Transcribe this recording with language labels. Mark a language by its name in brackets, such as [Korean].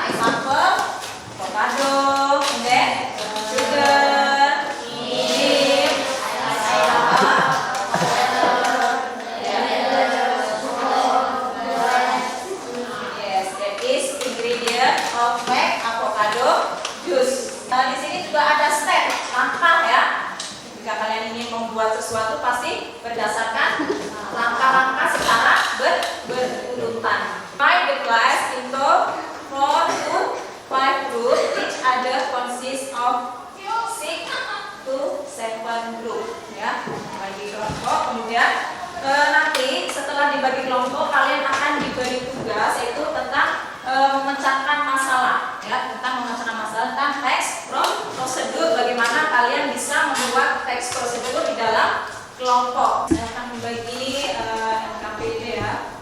[English] Example, avocado, [Indonesian] kemudian [English] sugar, milk, yes, that is ingredient of make avocado juice. [Indonesian] Di sini juga ada step, langkah ya. Jika kalian ingin membuat sesuatu pasti berdasarkan langkah-langkah secara berurutan. [English] Divide the class into 4 to 5 groups. Each other consists of 6 to 7 group. [Indonesian] Ya, bagi kelompok. Kemudian nanti setelah dibagi kelompok kalian akan diberi tugas yaitu tentang memecahkan masalah ya, tentang memecahkan masalah tentang teks prosedur, bagaimana kalian bisa membuat teks prosedur di dalam kelompok. Saya akan membagi NKPD ya.